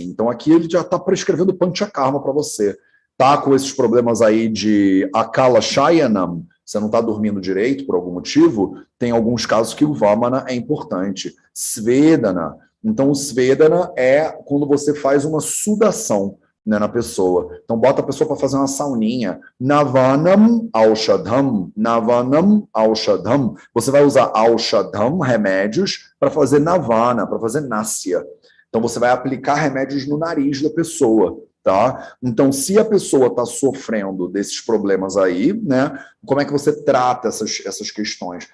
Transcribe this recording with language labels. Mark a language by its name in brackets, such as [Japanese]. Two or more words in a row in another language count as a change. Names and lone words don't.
[Portuguese] Então aqui ele já está prescrevendo Panchakarma para você. Tá com esses problemas aí de [Sanskrit] Akala Shayanam, [Portuguese] você não está dormindo direito por algum motivo, tem alguns casos que o Vamana é importante. Svedana. Então, o Svedana é quando você faz uma sudação, né, na pessoa. Então, bota a pessoa para fazer uma sauninha. [Sanskrit] Navanam Aushadham. Navanam Aushadham. [Portuguese] Você vai usar Aushadham, remédios, para fazer Navana, para fazer Nasya. Então, você vai aplicar remédios no nariz da pessoa. Tá? Então, se a pessoa está sofrendo desses problemas aí, né, como é que você trata essas questões?